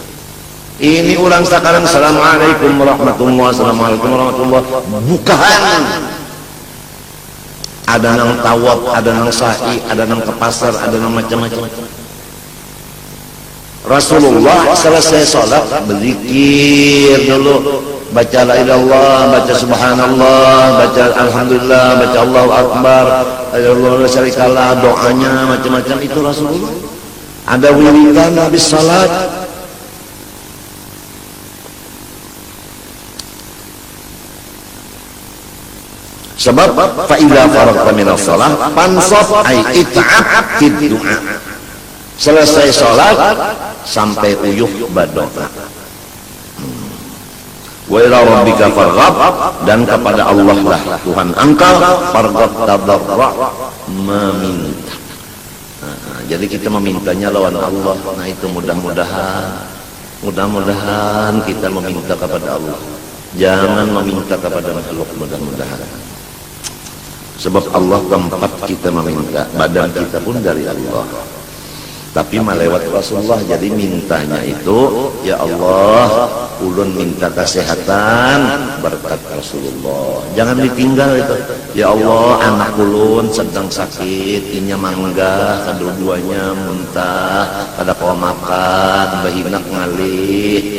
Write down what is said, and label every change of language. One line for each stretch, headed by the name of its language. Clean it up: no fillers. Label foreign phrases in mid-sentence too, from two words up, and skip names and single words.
Banjar: Ini ulang sekarang
Arabic: السلام عليكم ورحمة الله وبركاته,
Banjar: bukan ada nang tawaf, ada nang sa'i, ada nang ke pasar, ada nang macam-macam.
Indonesian: Rasulullah selesai sholat berzikir dulu, baca la ilallah, baca subhanallah, baca alhamdulillah, baca
Arabic: الله أكبر, الله لا شريك له,
Indonesian: doanya macam-macam itu Rasulullah. Ada wiridan habis salat.
Arabic: Sebab فإذا فرغت من الصلاة فانصب أي اتعب في الدعاء.
Banjar: Selesai salat sampai uyuh berdoa.
Arabic: وإلى ربك فارغب,
Indonesian: dan kepada Allah lah Tuhan engkau farghab tadarra, meminta.
Banjar: Jadi kita memintanya lawan Allah.
Indonesian: Nah itu mudah-mudahan kita meminta kepada Allah, jangan meminta kepada makhluk. Mudah-mudahan, sebab Allah tempat kita meminta, badan kita pun dari Allah, tapi melewat Rasulullah. Jadi mintanya itu,
Arabic: يا الله,
Banjar: ulun minta kesehatan berkat Rasulullah, jangan ditinggal itu.
Arabic: يا الله,
Banjar: anak ulun sedang sakit, inya mangga, kedua-duanya muntah, kada kau makan, bahinak ngalih.